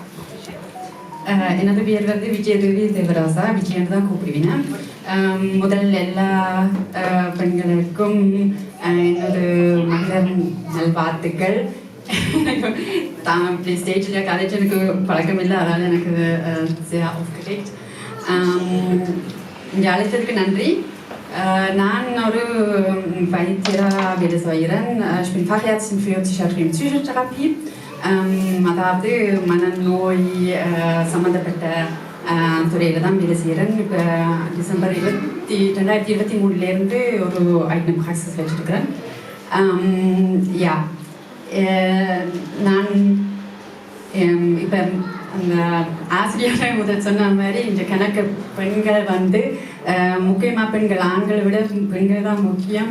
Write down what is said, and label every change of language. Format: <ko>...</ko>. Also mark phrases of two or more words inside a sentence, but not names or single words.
<ta>எனது பேர் விஜயதேவி தேவராசா. விஜயன்னு தான் கூப்பிடுவேன். முதல் எல்லா பெண்களுக்கும் எனது மகளிர் நல்வாழ்த்துக்கள்.</ta> <de>die Stage der College</de> <ta>எனக்கு பழக்கம் இல்லை, அதனால் எனக்கு</ta> <de>sehr aufgeregt.</de> <ta>இங்கே அழைத்ததுக்கு நன்றி. நான் ஒரு வைத்தியராக செய்கிறேன்.</ta> <de>Ich bin Fachärztin für Psychiatrie und Psychotherapie.</de> <ta>அதாவது மனநோய் சம்மந்தப்பட்ட துறையில் தான் வேலை செய்கிறேன். இப்போ டிசம்பர் 2023 ஒரு</ta> <de>eigene Praxis</de> <ta>வச்சுருக்கிறேன். யா நான் இப்போ அந்த ஆசிரியரை முதல் சொன்ன மாதிரி இந்த கணக்கு பெண்கள் வந்து முக்கியமாக பெண்கள் ஆண்களை விட பெண்கள் தான் முக்கியம்.</ta>